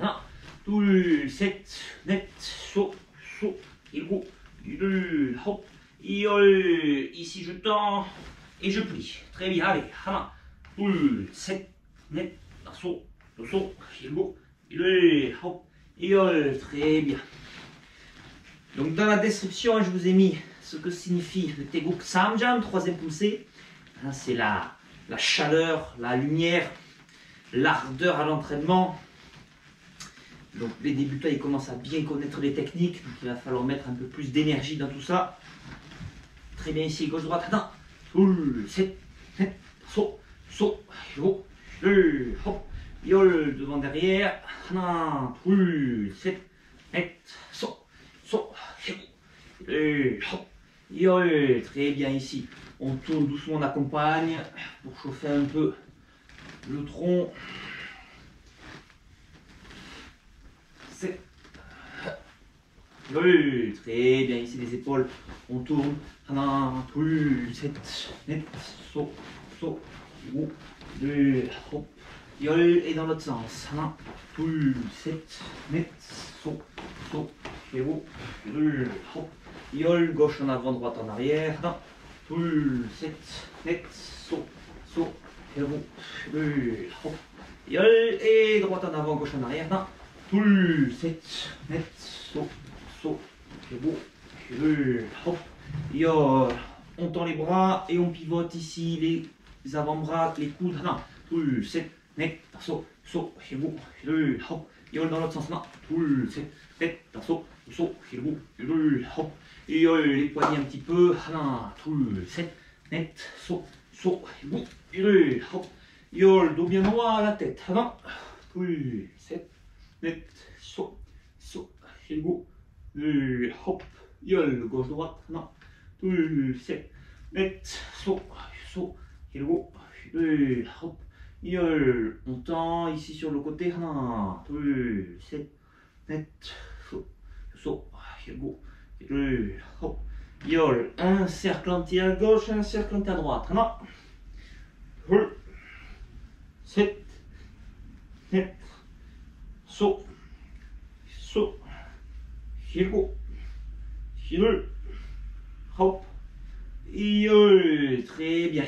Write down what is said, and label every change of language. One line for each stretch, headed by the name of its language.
Korean: 하나, 둘, 셋, 넷, saut, saut, 일곱, 여덟, 아홉, 열.
French: ici je tends et je plie. Très bien, allez,
Korean: 하나, 둘, 셋, 넷, 다섯, 여섯, 일곱, 여덟, 아홉, 열.
French: Très bien. Donc dans la description, je vous ai mis ce que signifie le Taeguk Samjang, troisième poussée. C'est la chaleur, la lumière, l'ardeur à l'entraînement. Donc les débutants, ils commencent à bien connaître les techniques, donc il va falloir mettre un peu plus d'énergie dans tout ça. Très bien ici, gauche-droite,
Korean: 하나, 둘, 셋, 넷, 다섯, 여섯, 일곱, 여덟, 아홉, 열.
French: devant derrière.
Korean: 하나, 둘, 셋, 넷, 다섯, 여섯, 일곱, 여덟, 아홉, 열.
French: Très bien ici. On tourne doucement, on accompagne pour chauffer un peu le tronc. C'est très bien ici les épaules. On tourne.
Korean: 하나, 둘, 셋, 넷, 다섯, 여섯, 일곱, 여덟, 아홉, 열.
French: et dans l'autre sens.
Korean: 하나, 둘, 셋, 넷, 다섯, 여섯, 일곱, 여덟, 아홉, 열.
French: gauche en avant, droite en arrière.
Korean: 하나, 둘, 셋, 넷, 다섯, 여섯, 일곱, 여덟, 아홉, 열.
French: et droite en avant, gauche en arrière.
Korean: 하나, 둘, 셋, 넷, 다섯, 여섯, 일곱, 여덟, 아홉, 열.
French: on tend les bras et on pivote ici les avant-bras, les coudes.
Korean: 하나, 둘, 셋, 넷, 다섯, 여섯, 일곱, 여덟, 아홉, 열.
French: dans l'autre sens.
Korean: 하나, 둘, 셋, 넷, 다섯, 여섯, 일곱, 여덟, 아홉, 열.
French: les poignets un petit peu.
Korean: 하나, 둘, 셋, 넷, 다섯, 여섯, 일곱, 여덟, 아홉, 열.
French: dos bien droit à la tête.
Korean: 하나, 둘, 셋, 넷, 다섯, 여섯, 일곱, 여덟, 아홉, 열.
French: gauche-droite.
Korean: 하나, 둘, 셋, 넷, 다섯, 여섯, 일곱, 여덟, 아홉, 열.
French: on tend ici sur le côté.
Korean: 하나, 둘, 셋, 넷, 다섯, 여섯, 일곱, 여덟, 아홉, 열.
French: un cercle entier à gauche, un cercle entier à droite.
Korean: 하나, 둘, 셋, 넷, so, so, hirgo, hirul, hop, yol.
French: Très bien.